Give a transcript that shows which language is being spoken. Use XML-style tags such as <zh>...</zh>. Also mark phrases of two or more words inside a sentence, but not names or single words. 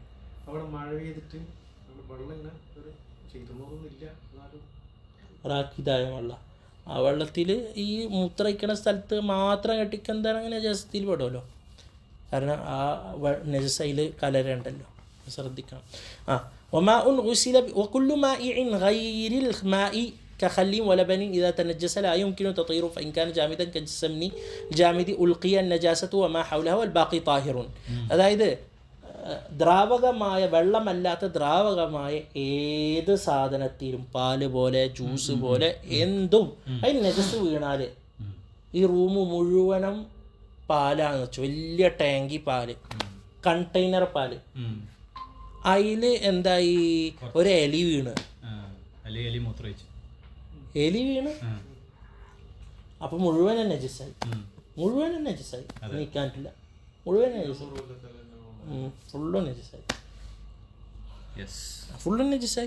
<ml>അവിടെ മഴ പെയ്തിട്ട് വെള്ളം ഇങ്ങനെ ഒരു ചെയ്തൊന്നുമില്ല, എന്നാലും റാക്കിതായ വെള്ളം, ആ വെള്ളത്തിൽ ഈ മൂത്രയിക്കണ സ്ഥലത്ത് മാത്രം കെട്ടിക്കെന്താണെങ്കിൽ നജസത്തിൽ പെടുമല്ലോ. കാരണം ആ നജസയിൽ കലരണ്ടല്ലോ, ശ്രദ്ധിക്കണം.</ml> <ar>وماء غسل وكل مائع غير الماء كخل ولبن إذا تنجس لا يمكن تطهيره فإن كان جامدا كالسمن جامد ألقي النجاسة وما حولها والباقي طاهر.</ar> <ml>അതായത് ദ്രാവകമായ വെള്ളമല്ലാത്ത ദ്രാവകമായ ഏത് സാധനത്തിലും, പാല് പോലെ ജ്യൂസ് പോലെ എന്തും അതിന് നജസ് വീണാൽ, ഈ റൂം മുഴുവനും പാലാന്ന് വെച്ചു, വലിയ ടാങ്കി പാല്, കണ്ടെയ്നർ പാല്, അതിൽ എന്തായി ഒരു എലി വീണ് അപ്പം മുഴുവനും നജസായി, നീക്കാനില്ല, മുഴുവൻ നജസായി, ഫുള്ളും നജസായി.</ml>